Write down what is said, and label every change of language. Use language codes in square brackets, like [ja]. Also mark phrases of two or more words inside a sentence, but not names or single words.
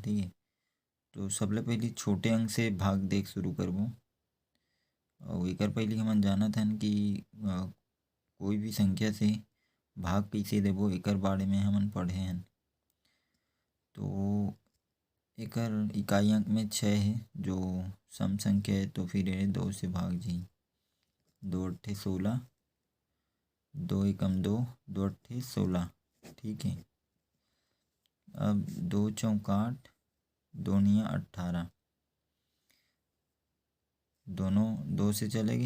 [hne] ठीक है। तो सबले पहले छोटे अंक से भाग देख शुरू करबो। और एकर पहले हमन जानत हन कि कोई भी संख्या से भाग कइसे देबो एकर बारे में हमन पढ़े हन। तो एकर इकाई अंक में 6 है जो सम संख्या है, तो फिर ये 2 से भाग जाही। 2 अट्ठे 16, 2 एकम 2, 2 अट्ठे 16। ठीक है। अब 2 चौक 8, 2 निया 18, दोनों 2 से चले गए।